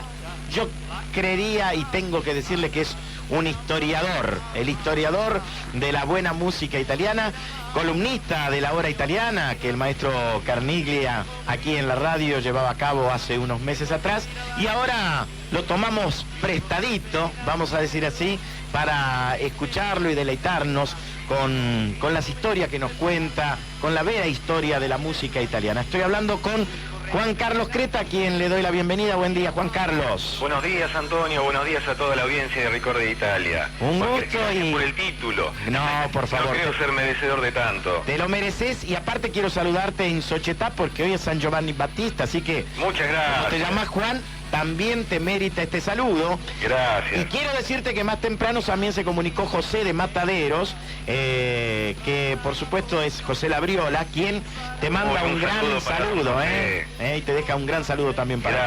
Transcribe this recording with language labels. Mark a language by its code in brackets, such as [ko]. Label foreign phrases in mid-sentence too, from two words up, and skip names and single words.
[es] Yo creería y tengo que decirle que es un historiador, el historiador de la buena música italiana, columnista de La Hora Italiana, que el maestro Carniglia aquí en la radio llevaba a cabo hace unos meses atrás, y ahora lo tomamos prestadito, vamos a decir así, para escucharlo y deleitarnos con las historias que nos cuenta, con la vera historia de la música italiana. Estoy hablando con Juan Carlos Creta, a quien le doy la bienvenida. Buen día, Juan Carlos. Buenos días, Antonio. Buenos días a toda la audiencia de Ricordi d'Italia. Un gusto y... por el título. No, por favor. No creo ser merecedor de tanto. Te lo mereces, y aparte quiero saludarte en Società porque hoy es San Giovanni Battista, así que... Muchas gracias. Como te llamas Juan, también te merita este saludo. Gracias. Y quiero decirte que más temprano también se comunicó José de Mataderos, que por supuesto es José Labriola, quien te manda un gran saludo, y te deja un gran saludo también para...